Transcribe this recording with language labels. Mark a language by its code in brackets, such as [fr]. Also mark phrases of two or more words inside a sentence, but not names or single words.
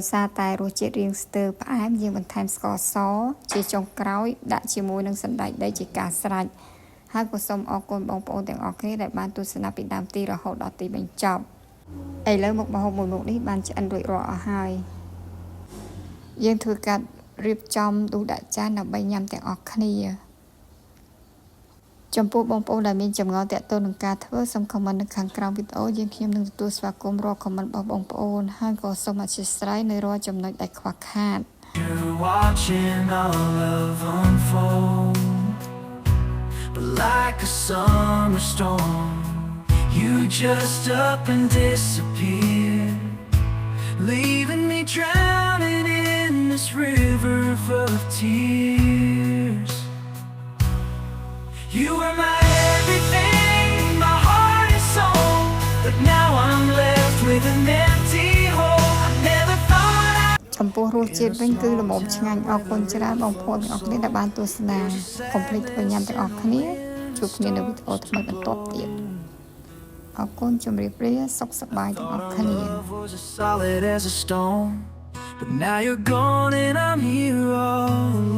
[km] សារតែរសជាតិរាងស្ទើរផ្អែមយើងបន្ថែមស្ករសជាចុងក្រោយដាក់ជាមួយនឹងសណ្តែកដីជាការស្រេចហើយក៏សូមអរគុណបងប្អូនទាំងអស់គ្នាដែលបានទស្សនាពីដើមទីរហូតដល់ទីបញ្ចប់ឥឡូវមុខម្ហូបមួយមុខនេះបានឆ្អិនរួចរាល់អស់ហើយយើងធ្វើការរៀបចំដួសដាក់ចានដើម្បីញ៉ាំទាំងអស់គ្នា ចំពោះបងប្អូនដែលមានចម្ងល់ទាក់ទងនឹងការធ្វើសូមខមមិននៅខាងក្រោមវីដេអូយើងខ្ញុំនឹងទទួលស្វាគមន៍រាល់ខមមិនរបស់បងប្អូនហើយក៏សូមអធិស្ឋាននៅរាល់ចំណុចដែលខ្វះខាត [en] You're watching our love unfold but like a summer storm you just up and disappear leaving me drowning in this river full of tears you were my everything my heart and soul but now I'm left with an empty hole I never thought [km] ចំពោះរសជាតិវិញគឺល្មមឆ្ងាញ់អរគុណច្រើនបងប្អូនទាំងអស់គ្នាដែលបានទស្សនាកុំភ្លេចធ្វើញ៉ាំទាំងអស់គ្នាជួបគ្នានៅវីដេអូថ្មីបន្តទៀតអរគុណជម្រាបលាសុខសប្បាយទាំងអស់គ្នា [en] Love was as solid as a stone, but now you're gone and I'm here all